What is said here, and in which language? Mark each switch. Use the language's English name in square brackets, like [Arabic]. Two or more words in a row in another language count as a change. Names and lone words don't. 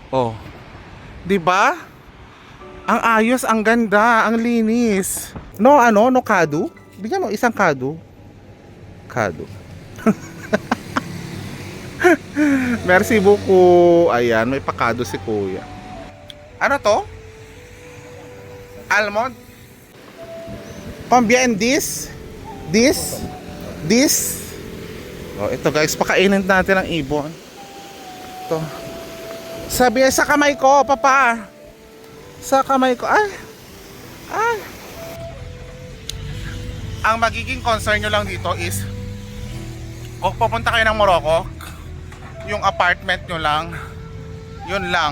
[Filipino] Oh, 'di ba? Ang ayos, ang ganda, ang linis. No ano, no kado? Bigyan mo isang kado. Kado. [French] Merci beaucoup. [Filipino] Ayan, may pakado si Kuya. Ano to? Almond? [English] Combien this? This? This? [Filipino] Oh, ito guys, pakainin natin ang ibon. Ito. Sabi sa kamay ko, papa. Sa kamay ko. Ay. Ay. Ang magiging concern nyo lang dito is kung pupunta kayo ng Morocco, yung apartment nyo lang, yun lang.